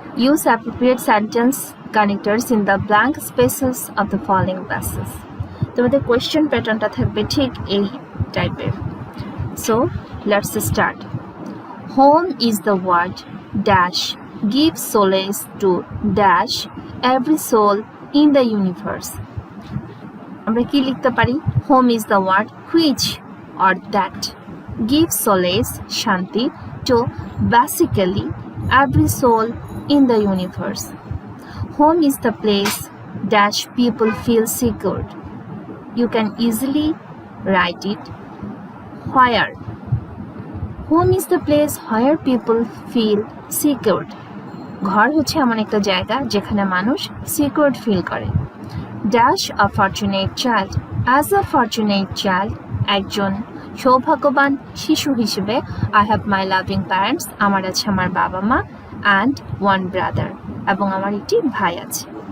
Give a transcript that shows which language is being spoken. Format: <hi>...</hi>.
<en>Use appropriate sentence connectors in the blank spaces of the following passages.</en> <bn>তোমাদের question প্যাটার্নটা থাকবে ঠিক এই টাইপের।</bn> <en>So let's start. Home is the word dash gives solace to dash every soul in the universe.</en> <bn>আমরা কি লিখতে পারি?</bn> <en>Home is the word which or that gives solace, শান্তি, to basically every soul in the universe. Home is the place dash people feel secured. You can easily write it where. Home is the place where people feel secured.</en> <bn>ঘর হচ্ছে এমন একটা জায়গা যেখানে মানুষ secured feel করে।</bn> <en>dash a fortunate child, as a fortunate child</en> <bn>একজন সৌভাগ্যবান শিশু হিসেবে,</bn> <en>I have my loving parents</en> <bn>আমার আছে আমার বাবা মা,</bn> <en>and one brother</en> <bn>এবং আমার একটি ভাই আছে।</bn>